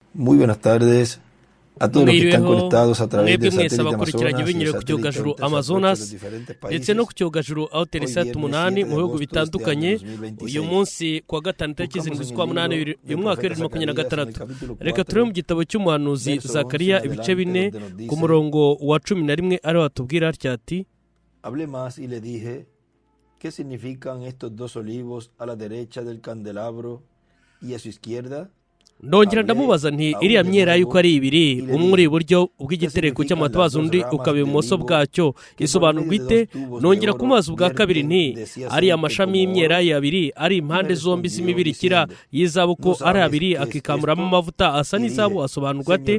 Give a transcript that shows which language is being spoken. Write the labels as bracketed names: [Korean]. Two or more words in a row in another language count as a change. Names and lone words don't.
[Spanish] Muy buenas tardes a todos los que están [Kinyarwanda] mwiriweho [Spanish] conectados a través [Kinyarwanda] mwebwe [Spanish] del [Kinyarwanda] mwese [Spanish] satélite [Kinyarwanda] abakurikiranye [Spanish] Amazonas y [Kinyarwanda] binyuriye [Spanish] el [Kinyarwanda] ku cyogajuru [Spanish] satélite Internet [Kinyarwanda] Amazonas [Spanish] de los diferentes [Kinyarwanda] ndetse no ku [Spanish] países. [Kinyarwanda] cyogajuru aho [Spanish] Hoy [Kinyarwanda] Telesat [Spanish] viernes 8 [Kinyarwanda] 7 mu [Spanish] de [Kinyarwanda] bihugu [Spanish] agosto de este [Kinyarwanda] bitandukanye [Spanish] año [Kinyarwanda] uyu [Spanish] 2026. [Kinyarwanda] munsi kuwa gatanu tariki [Spanish] Buscamos [Kinyarwanda] zirindwi [Spanish] en [Kinyarwanda] z'ukwa [Spanish] el [Kinyarwanda] munani [Spanish] libro del [Kinyarwanda] uyu mwaka [Spanish] profeta [Kinyarwanda] 2026 [Spanish] Zacarías en el capítulo [Kinyarwanda] reka [Spanish] 4, [Kinyarwanda] turebe mu gitabo cy'umuhanuzi [Spanish] verso 11 [Kinyarwanda] Zakariya [Spanish] en [Kinyarwanda] ibice [Spanish] adelante, [Kinyarwanda] bine [Spanish] donde nos [Kinyarwanda] ku [Spanish] dice: [Kinyarwanda] murongo wa 11 ariho hatubwira atya ati [Spanish] Hablé más y le dije, ¿qué significan estos dos olivos a la derecha del candelabro y a su izquierda? [Kinyarwanda] ndongera ndamubaza nti iriya myera yuko ari ibiri umwe uri iburyo bw'igitereko cy'amatabaza undi ukaba ibumoso bwacyo isobanurwa ite? Nongera kumubaza ubwa kabiri nti ariya mashami y'imyera abiri ari impande zombi z'imibirikira y'izabu ko ari abiri akikamuramo amavuta asa n'izabu asobanurwa ate?